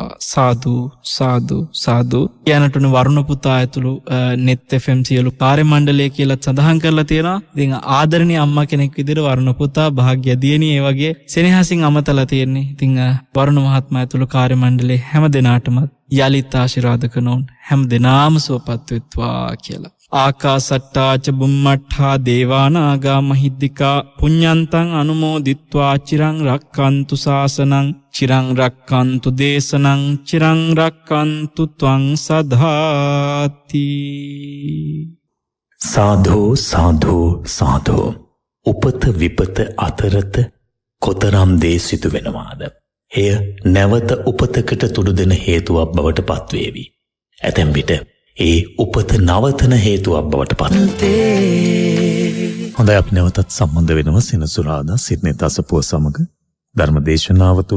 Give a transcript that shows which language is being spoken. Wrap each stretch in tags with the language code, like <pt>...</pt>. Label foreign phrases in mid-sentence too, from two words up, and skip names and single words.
<si>සාදු සාදු සාදු. යනටුන වරුණ පුතා ඇතුළු net FM සියලු කාර්ය මණ්ඩලය කියලා සඳහන් කරලා තියෙනවා. ඉතින් ආදරණීය අම්මා කෙනෙක් විදිහට වරුණ පුතා, භාග්‍ය දියණිය ඒ වගේ සෙනෙහසින් අමතලා තියෙන්නේ. ඉතින් වරුණ මහත්මයා ඇතුළු කාර්ය මණ්ඩලයේ හැම දෙනාටම යලිත් ආශිර්වාද කරනෝන් හැම දෙනාම සුවපත් වෙත්වා කියලා.</si> <pi>ආකාසට්ටාච බුම්මට්ඨා දේවානාගා මහිද්దికා පුඤ්ඤන්තං අනුමෝදිත්වා චිරං රක්칸තු ශාසනං චිරං රක්칸තු දේශනං චිරං රක්칸තු ත්වං සදාති. සාධෝ සාධෝ සාධෝ.</pi> <si>උපත විපත අතරත කොතරම් දේ සිදු වෙනවාද? එය නැවත උපතකට තුඩු දෙන හේතුවක් බවට පත්වේවි. ඇතැම් විට ඒ උපත නවතන හේතුවක් බවට පත්වේ. හොඳයි, අපි නැවතත් සම්බන්ධ වෙනවා සෙනසුරාදා සිඩ්නි තසපුව සමග ධර්ම දේශනාව තුළ.</si>